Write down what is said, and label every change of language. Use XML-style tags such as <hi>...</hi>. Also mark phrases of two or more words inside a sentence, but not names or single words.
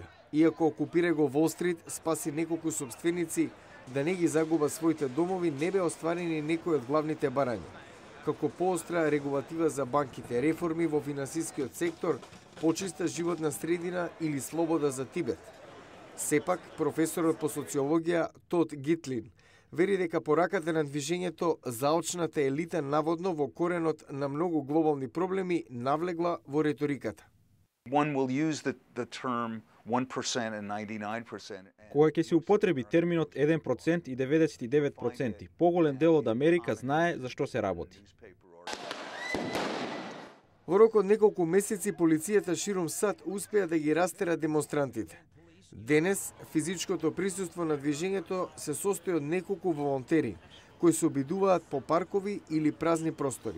<mk>Иако окупира го Wall Street, спаси неколку собственици да не ги загуба своите домови, не бе остварени некои од главните барања, како поостра регулатива за банките, реформи во финансискиот сектор, почиста животна средина или слобода за Тибет. Сепак, професорот по социологија Тод Гитлин вери дека пораката на движењето заочната елита наводно во коренот на многу глобални проблеми навлегла во реториката.</mk> <en>One will use the term 1% and 99%.</en> <mk>Кога ќе се употреби терминот 1% и 99%, поголем дел од Америка знае за што се работи. Во рок од неколку месеци полицијата ширум САД успеа да ги растера демонстрантите. Денес физичкото присуство на движењето се состои од неколку волонтери кои се обидуваат по паркови или празни простори.</mk>